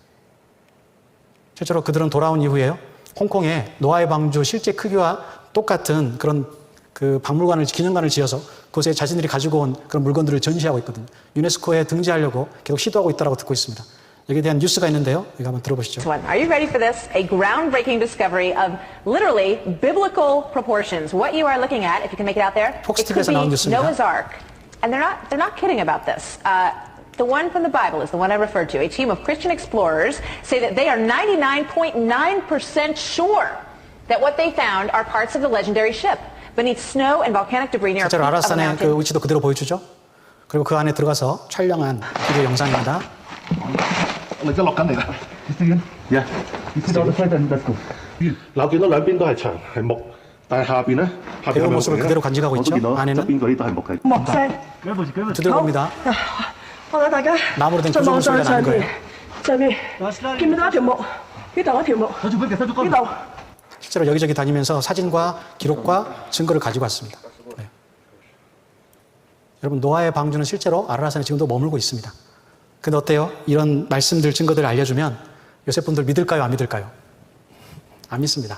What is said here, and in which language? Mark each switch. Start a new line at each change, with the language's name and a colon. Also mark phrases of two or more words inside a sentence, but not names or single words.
Korean: 실제로 그들은 돌아온 이후에요, 홍콩에 노아의 방주 실제 크기와 똑같은 그런 그 박물관을, 기념관을 지어서 그곳에 자신들이 가지고 온 그런 물건들을 전시하고 있거든요. 유네스코에 등재하려고 계속 시도하고 있다고 듣고 있습니다. 여기에 대한 뉴스가 있는데요. 이거 한번 들어보시죠.
English: Are you ready for this? A groundbreaking discovery of literally biblical proportions. What you are looking at, if you can make it out there, Fox it could
Korean: TV에서 나온
English: be
Korean: 뉴스입니다.
English: Noah's Ark. And they're not kidding about this. The one from the Bible is the one I referred to. A team of Christian explorers say that they are 99.9% sure that what they found are parts of the legendary ship beneath snow and volcanic debris near a
Korean: 실제로
English: peak of a
Korean: 아라산의 그
English: mountain.
Korean: 위치도 그대로 보여주죠. 그리고 그 안에 들어가서 촬영한 비디오 영상입니다.
Cantonese: 你而家落緊嚟啦，你識緊？Yeah，你知道我哋
English: let's go。
Cantonese: 嗱，我見到兩邊都係牆係木，但係下邊咧，下邊
Korean: 배우
Cantonese: 係
Korean: 모습을
Cantonese: 木嘅
Korean: 그대로 간직하고
Cantonese: 我都
Korean: 있죠.
Cantonese: 見到側
Korean: 안에는
Cantonese: 邊嗰啲都係木嘅。木聲。
Korean: 두드려 봅니다.
Cantonese: 我睇大家
Korean: 나무로 된
Cantonese: 就望
Korean: 구조물
Cantonese: 上
Korean: 소리가
Cantonese: 上
Korean: 나는
Cantonese: 邊
Korean: 거예요.
Cantonese: 上邊見唔到一條木？呢度一條木，呢度。
Korean: 실제로 여기저기 다니면서 사진과 기록과 증거를 가지고 왔습니다. 네. 여러분, 노아의 방주는 실제로 아라라산에 지금도 머물고 있습니다. 근데 어때요? 이런 말씀들, 증거들을 알려주면 요새 분들 믿을까요? 안 믿을까요? 안 믿습니다.